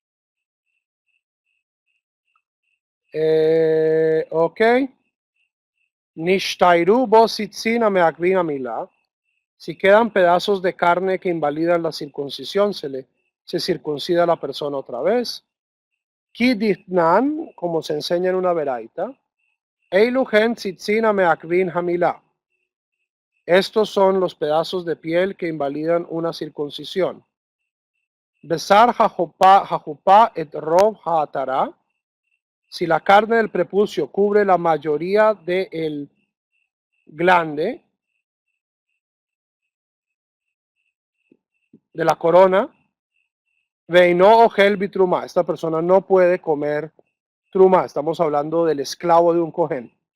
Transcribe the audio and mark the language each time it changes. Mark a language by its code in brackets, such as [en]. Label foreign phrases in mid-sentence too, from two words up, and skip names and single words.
[es] Ok. [he] נשתיירו בו ציצין המעכבין מילה. [es] Si quedan pedazos de carne que invalidan la circuncisión, se circuncida a la persona otra vez. Kiditnan, como se enseña en una veraita. [he] אלו הן ציצין המעכבין המילה. [es] Estos son los pedazos de piel que invalidan una circuncisión. [he] בשר החופה את רוב העטרה. [es] Si la carne del prepucio cubre la mayoría del glande, de la corona, [he] ואינו אוכל בתרומה. [es] Esta persona no puede comer truma. Estamos hablando del esclavo de un cojén.